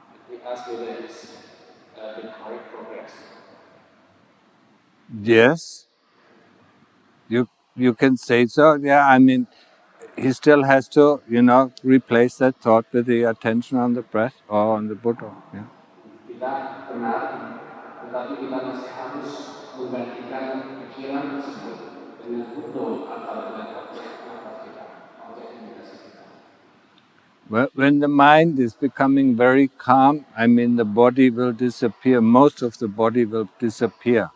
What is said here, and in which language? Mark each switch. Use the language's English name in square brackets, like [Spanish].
[English] He asks whether it's the correct progress. Yes. You can say so. Yeah, I mean, he still has to, replace that thought with the attention on the breath or on the Buddha. Yeah. [Indonesian] Kita benar, tetapi kita masih harus menggantikan pikiran tersebut dengan Buddha atau dengan objek kita, objek meditasi kita. [English] When the mind is becoming very calm, I mean, the body will disappear. Most of the body will disappear.